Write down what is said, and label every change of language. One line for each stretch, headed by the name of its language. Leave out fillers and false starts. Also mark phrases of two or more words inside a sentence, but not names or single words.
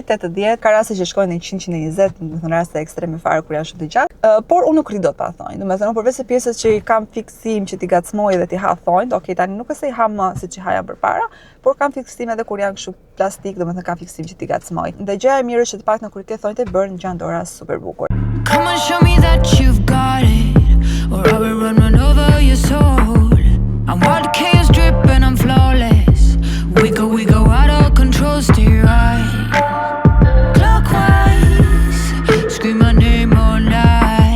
Albanian: 80 ka raste që shkojnë në 100, 120, në raste ekstreme fare kur janë shumë të gjatë. Por unë nuk ri dot pa thonjt. Domethënë përveç se pjesës që i kam fiksim që t'i gacmoj dhe t'i ha thonjt, okay, tani nuk është se i ha më siç i haja përpara, por kam fiksim edhe kur janë kështu plastik, domethënë kam fiksim që t'i gacmoj. Dhe gjëja e mirë është që të paktën kur i ke thonjt e bërë ngjan dora super bukur.
English: Come on, show me that you've got it, or I will run over your soul. I'm wild chaos dripping, I'm flawless. We go out of control, stay right. Clockwise, scream my name all night.